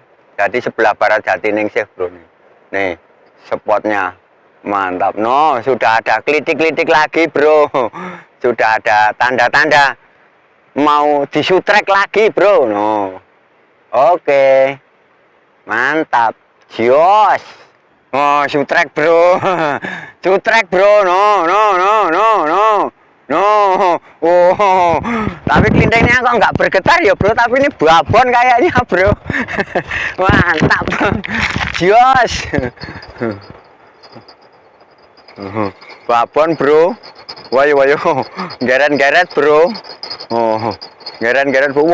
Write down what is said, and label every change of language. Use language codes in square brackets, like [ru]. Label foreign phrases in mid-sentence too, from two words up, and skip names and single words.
[id] Jadi sebelah barat Jatiningsih bro. Nih spotnya mantap. No, sudah ada klitik lagi bro. Sudah ada tanda-tanda mau disutrek lagi bro. No, oke, mantap, jos. Oh, sutrek bro. Sutrek bro. No. Oh, tapi kelintengnya kok nggak bergetar ya bro. Tapi ini babon kayaknya bro. Mantap, jos. Babon bro. Wayo, geret bro. Oh, geret bro.